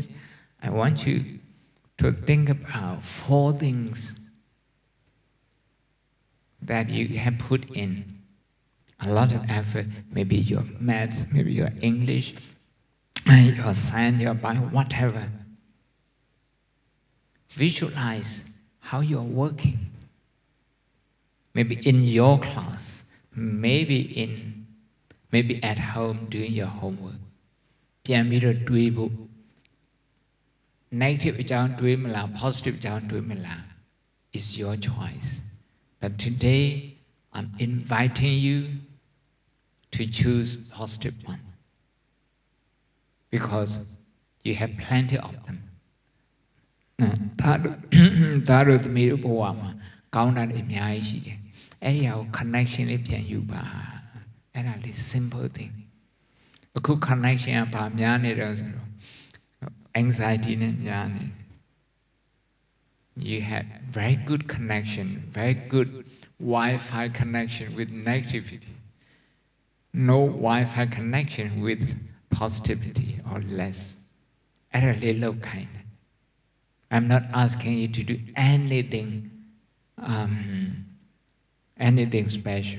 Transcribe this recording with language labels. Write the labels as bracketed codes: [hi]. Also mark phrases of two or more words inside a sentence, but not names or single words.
[en] I want you to think about 4 things that you have put in a lot of effort, maybe your maths, maybe your English, your science, your bio, whatever. Visualize how you're working. Maybe in your class, maybe at home doing your homework. [my] Negative အကြောင်းတွေးမလား positive အကြောင်းတွေးမလား [en] is your choice. But today, I'm inviting you to choose positive one. Because you have plenty of them. [my] ဒါတို့သမီးတို့ဘဝမှာကောင်းတာတွေအများကြီးရှိတယ်။အဲ့ဒီဟာကို connection လေးပြန်ယူပါ။အဲ့ဒါလေး [en] simple thing. [my] အခု connection ကဘာများနေတော့ဆိုတော့ anxiety နဲ့များနေတယ်။ [en] You have very good connection, very good Wi-Fi connection with negativity. No Wi-Fi connection with positivity or less. At a little kind. I'm not asking you to do anything, anything special.